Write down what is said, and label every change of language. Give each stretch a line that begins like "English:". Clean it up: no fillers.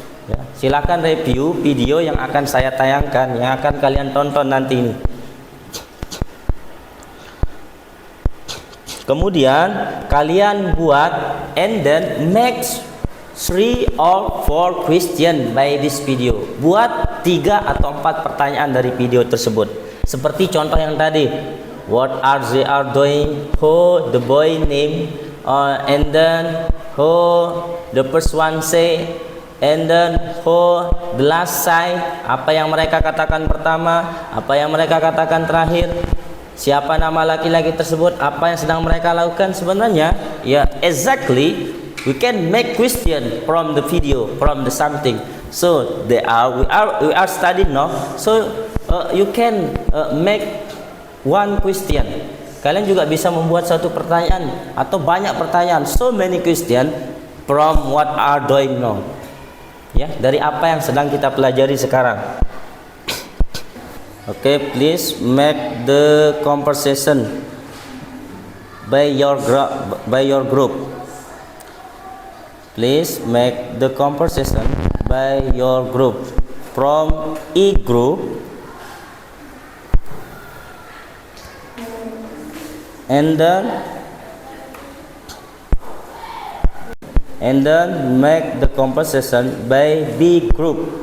Indonesian: Ya, silakan review video yang akan saya tayangkan, yang akan kalian tonton nanti ini. Kemudian kalian buat
English: and then make 3 or 4 question by this video.
Indonesian: Buat 3 atau 4 pertanyaan dari video tersebut. Seperti contoh yang tadi.
English: What are they are doing? Who the boy name? And then who the first one say? And then who the last say?
Indonesian: Apa yang mereka katakan pertama? Apa yang mereka katakan terakhir? Siapa nama laki-laki tersebut? Apa yang sedang mereka lakukan sebenarnya?
English: Ya, exactly. We can make question from the video, from the something. So we are studying now. So you can make 1 question.
Indonesian: Kalian juga bisa membuat 1 pertanyaan atau banyak pertanyaan.
English: So many question from what are doing now.
Indonesian: Ya, dari apa yang sedang kita pelajari sekarang.
English: Please make the conversation by your group. Please make the conversation by your group. From E group, and then make the conversation by B group.